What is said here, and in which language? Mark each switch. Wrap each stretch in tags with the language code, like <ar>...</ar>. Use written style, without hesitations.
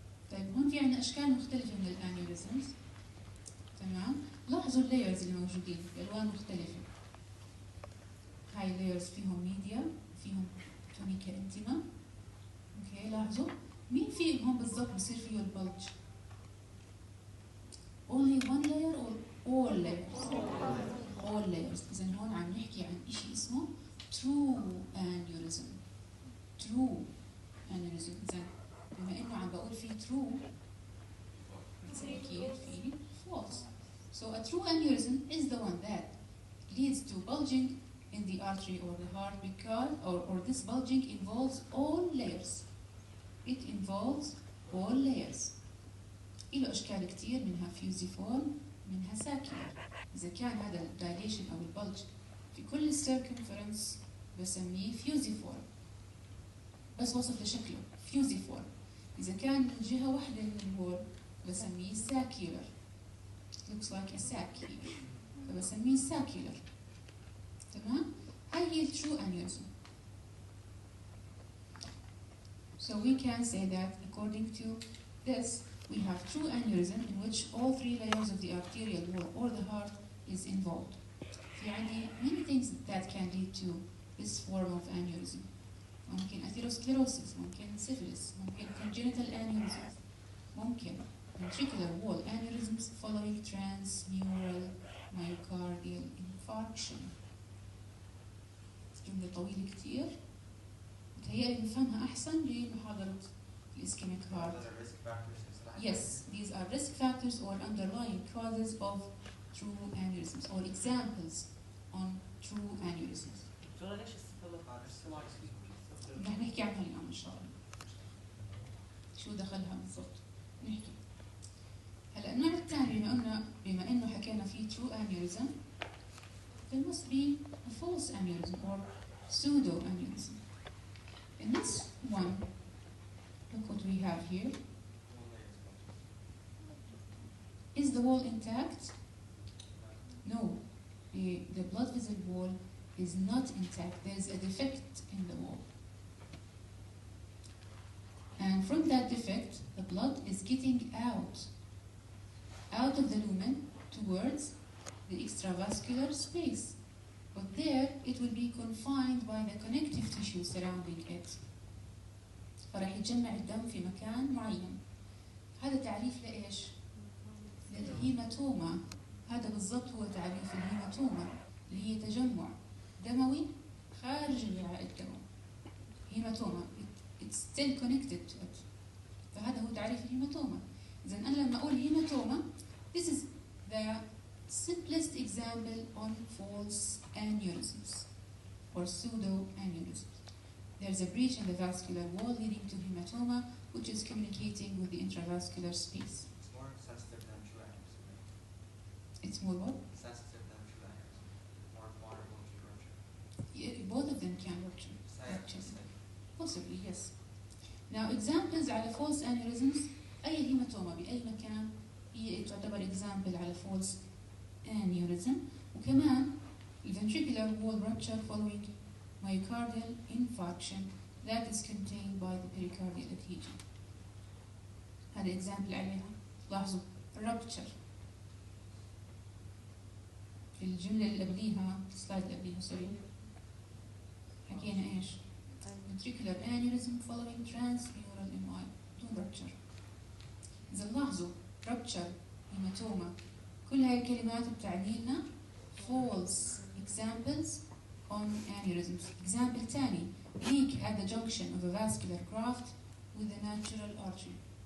<ar>طيب هون في عندنا أشكال مختلفة من الأنيوريزمز. تمام؟ لاحظوا اللايرز اللي موجودين بألوان مختلفة. هاي اللايرز فيهم ميديا، فيهم تونيكا انتيما. اوكي لاحظوا مين فيهم بالضبط بصير فيه البلج؟</ar> <en>only one layer or all layers؟ all layers.</en> <ar>إذا هون عم نحكي عن شيء اسمه true aneurysm.</ar> <en>true aneurysm.</en> <ar>إذا بما إنه عم بقول في true أكيد في false.</ar> <en>So a true aneurysm is the one that leads to bulging in the artery or the heart because, or this bulging involves all layers. It involves all layers.</en> <ar>إله أشكال كتير منها fusiform منها circular. إذا كان هذا dilation أو البلج في كل circumference بسميه fusiform. بس وصف لشكله fusiform. إذا كان من جهة واحدة من الوول بسميه circular.</ar> <en>looks like a sack here.</en> <ar>فبسميه circular. تمام؟ هاي هي true aneurysm.</ar> <en>So we can say that according to this, we have true aneurysm in which all three layers of the arterial wall or the heart is involved.</en> <ar>في عندي</ar> <en>many things that can lead to this form of aneurysm. ممكن atherosclerosis, ممكن syphilis, ممكن congenital aneurysms, ممكن ventricular wall aneurysms following transmural myocardial infarction.</en> <ar>جملة طويلة كتير متهيألي نفهمها أحسن بمحاضرة الإسكيميك هارت.</ar> <en>Yes, these are risk factors or underlying causes of true aneurysms or examples on true aneurysms.</en> <ar>رح نحكي عنها اليوم إن شاء الله. شو دخلها بالضبط؟ نحكي. هلا النوع الثاني بما إنه حكينا فيه</ar> <en>true aneurysm, there must be a false aneurysm or pseudo aneurysm. In this one, look what we have here. Is the wall intact? No. The blood vessel wall is not intact. There is a defect in the wall. And from that defect, the blood is getting out of the lumen towards the extravascular space. But there, it will be confined by the connective tissue surrounding it.</en> <ar>فرح يتجمع الدم في مكان معين. هذا تعريف لإيش؟ للهيماتوما. هذا بالضبط هو تعريف الهيماتوما اللي هي تجمع دموي خارج الوعاء الدموي. هيماتوما.</ar> <en>It's still connected to it.</en> <ar>فهذا هو تعريف الهيماتوما. إذا أنا لما أقول هيماتوما,</ar> <en>this is the simplest example on false aneurysms or pseudo-aneurysms. There's a breach in the vascular wall leading to hematoma, which is communicating with the intravascular space. It's more sensitive than true aneurysm. It's more what? Sensitive than true aneurysm. More vulnerable to rupture. Yeah, both of them can rupture. Possibly, yes. Now, examples</en> <ar>على false aneurysms, أي هيماتوما بأي مكان هي تعتبر example على false aneurysm. وكمان</ar> <en>ventricular wall rupture following myocardial infarction that is contained by the pericardial adhesion.</en> <ar>هذا example عليها. لاحظوا rupture. في الجملة اللي قبليها، السلايد اللي قبليها سوري، حكينا ايش؟</ar> <en>ventricular aneurysm following transmural MI</en> <ar>بدون rupture. إذا لاحظوا rupture هيماتوما كل هاي الكلمات بتعني لنا</ar> <en>false examples on aneurysms. Example</en> <ar>تاني</ar> <en>leak at the junction of a vascular graft with a natural artery.</en>